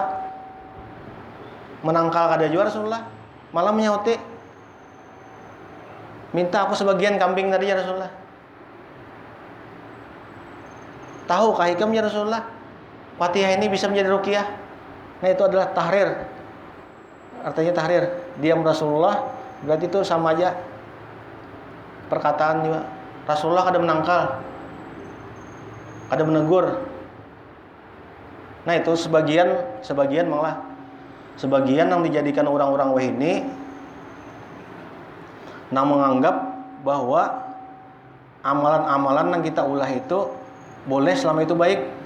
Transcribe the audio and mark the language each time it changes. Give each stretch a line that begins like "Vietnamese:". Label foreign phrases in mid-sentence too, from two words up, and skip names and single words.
Indonesian: Menangkal kada juga Rasulullah, malah menyauti, minta aku sebagian kambing tadi ya Rasulullah. Tahu hikam ya Rasulullah, Fatihah ini bisa menjadi ruqyah. Nah itu adalah tahrir. Artinya tahrir. Diam Rasulullah berarti itu sama aja perkataan juga. Rasulullah kada menangkal, kada menegur. Nah itu sebagian malah sebagian yang dijadikan orang-orang wahini yang menganggap bahwa amalan-amalan yang kita ulah itu boleh selama itu baik.